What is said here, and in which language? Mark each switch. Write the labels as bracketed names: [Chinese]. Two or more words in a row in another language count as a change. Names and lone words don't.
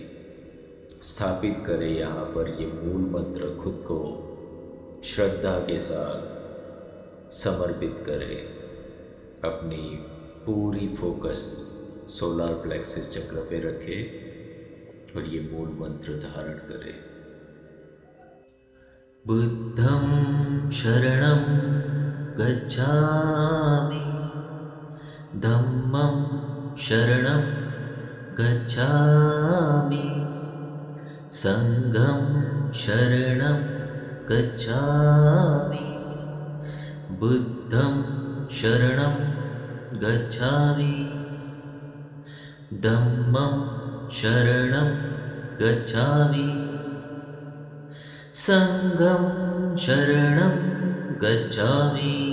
[Hindi] स्थापित करें यहाँ पर ये मूल मंत्र, खुद को श्रद्धा के साथ समर्पित करें। अपनी पूरी फोकस [English] solar plexus [Hindi] चक्र पे रखें और ये मूल मंत्र धारण करें। [Pali] बुद्धं शरणं गच्छामि, धम्मं शरणं गच्छामि, संघं शरणं गच्छामि, बुद्धं शरणं गच्छामि, धम्मं शरणं गच्छामि, संघं शरणं गच्छामि,